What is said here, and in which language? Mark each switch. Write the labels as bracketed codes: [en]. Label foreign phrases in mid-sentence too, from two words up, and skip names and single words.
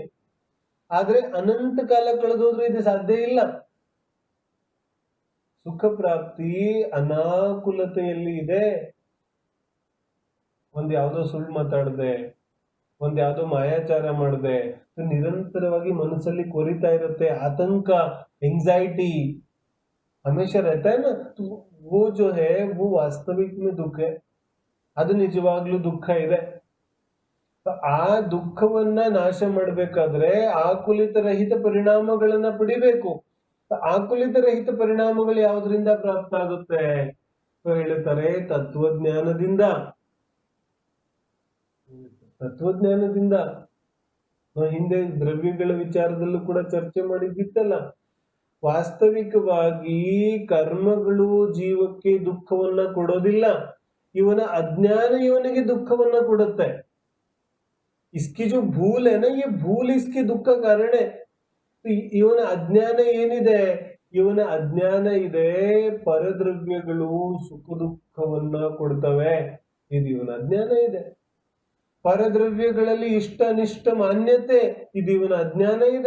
[kn] ಆದ್ರೆ ಅನಂತ ಕಾಲ ಕಳೆದೋದ್ರೆ ಇದು ಸಾಧ್ಯ ಇಲ್ಲ. ಸುಖ ಪ್ರಾಪ್ತಿ ಅನಾಕುಲತೆಯಲ್ಲಿ ಇದೆ. ಒಂದ್ ಯಾವ್ದೋ ಸುಳ್ಳು ಮಾತಾಡದೆ, ಒಂದ್ ಯಾವ್ದೋ ಮಾಯಾಚಾರ ಮಾಡದೆ ನಿರಂತರವಾಗಿ ಮನಸ್ಸಲ್ಲಿ ಕೊರಿತಾ ಇರುತ್ತೆ. ಆತಂಕ, [hi] एंजाइटी हमेशा रहता है ना, तो वो जो है वो वास्तविक में दुख है. [kn] ಅದು ನಿಜವಾಗ್ಲೂ ದುಃಖ ಇದೆ. ಆ ದುಃಖವನ್ನ ನಾಶ ಮಾಡ್ಬೇಕಾದ್ರೆ ಆಕುಲಿತ ರಹಿತ ಪರಿಣಾಮಗಳನ್ನ ಪಡಿಬೇಕು. ಆಕುಲಿತ ರಹಿತ ಪರಿಣಾಮಗಳು ಯಾವುದರಿಂದ ಪ್ರಾಪ್ತ ಆಗುತ್ತೆ? ಹೇಳ್ತಾರೆ ತತ್ವಜ್ಞಾನದಿಂದ. ಹಿಂದೆ ದ್ರವ್ಯಗಳ ವಿಚಾರದಲ್ಲೂ ಕೂಡ ಚರ್ಚೆ ಮಾಡಿದ್ದಿತ್ತಲ್ಲ. ವಾಸ್ತವಿಕವಾಗಿ ಕರ್ಮಗಳು ಜೀವಕ್ಕೆ ದುಃಖವನ್ನ ಕೊಡೋದಿಲ್ಲ. ಇವನ ಅಜ್ಞಾನ ಇವನಿಗೆ ದುಃಖವನ್ನ ಕೊಡುತ್ತೆ. [hi] इसकी जो भूल है ना, ये भूल इसके दुख का कारण है. [kn] ಇವನ ಅಜ್ಞಾನ ಏನಿದೆ? ಇವನ ಅಜ್ಞಾನ ಇದೆ ಪರದ್ರವ್ಯಗಳು ಸುಖ ದುಃಖವನ್ನ ಕೊಡ್ತವೆ. ಇದು ಇವನ ಅಜ್ಞಾನ ಇದೆ. ಪರದ್ರವ್ಯಗಳಲ್ಲಿ ಇಷ್ಟ ಅನಿಷ್ಟ ಮಾನ್ಯತೆ, ಇದು ಇವನ ಅಜ್ಞಾನ ಇದೆ.